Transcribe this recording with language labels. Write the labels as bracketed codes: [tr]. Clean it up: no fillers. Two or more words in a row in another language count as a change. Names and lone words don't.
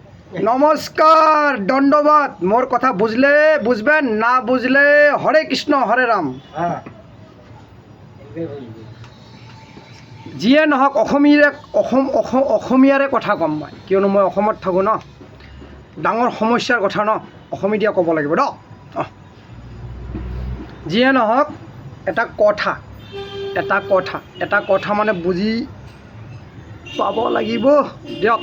[as] নমস্কার, দণ্ডবাদ। [bn] মোর কথা বুঝলে বুঝবেন, না বুঝলে হরে কৃষ্ণ হরে রাম। [as] যিয়ে নহওক অসমীয়াৰে কথা ক'ম মই, কিয়নো মই অসমত থাকোঁ ন। ডাঙৰ সমস্যাৰ কথা ন, অসমীয়া ক'ব লাগিব ন। যিয়ে নহওক এটা কথা মানে বুজি পাব লাগিব দিয়ক।